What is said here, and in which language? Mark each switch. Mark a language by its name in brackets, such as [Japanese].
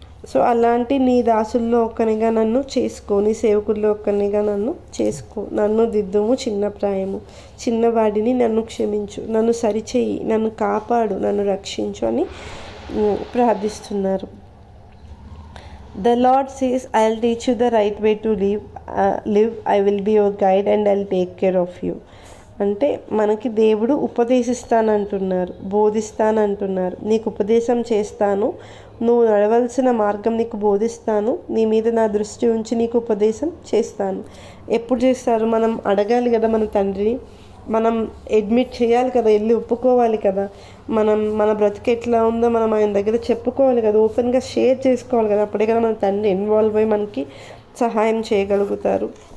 [Telugu] So అలాంటి నీ దాసుల్లో ఒక్కనిగా నన్ను చేసుకో, నీ సేవకుల్లో ఒక్కనిగా నన్ను చేసుకో. నన్ను దిద్దుము చిన్న ప్రాయము, చిన్నవాడిని నన్ను క్షమించు, నన్ను సరిచేయి, నన్ను కాపాడు, నన్ను రక్షించు అని ప్రార్థిస్తున్నారు. [English] The Lord says, I'll teach you the right way to live. I will be your guide and I'll take care of you. [Telugu] అంటే మనకి దేవుడు ఉపదేశిస్తానంటున్నారు, బోధిస్తానంటున్నారు. నీకు ఉపదేశం చేస్తాను, నువ్వు నడవలసిన మార్గం నీకు బోధిస్తాను, నీ మీద నా దృష్టి ఉంచి నీకు ఉపదేశం చేస్తాను. ఎప్పుడు చేస్తారు? మనం అడగాలి కదా మన తండ్రిని, మనం అడ్మిట్ చేయాలి కదా, వెళ్ళి ఒప్పుకోవాలి కదా, మన బ్రతికి ఎట్లా ఉందో మనం ఆయన దగ్గర చెప్పుకోవాలి కదా, ఓపెన్గా షేర్ చేసుకోవాలి కదా, అప్పుడే కదా మన తండ్రి ఇన్వాల్వ్ అయ్యి మనకి సహాయం చేయగలుగుతారు.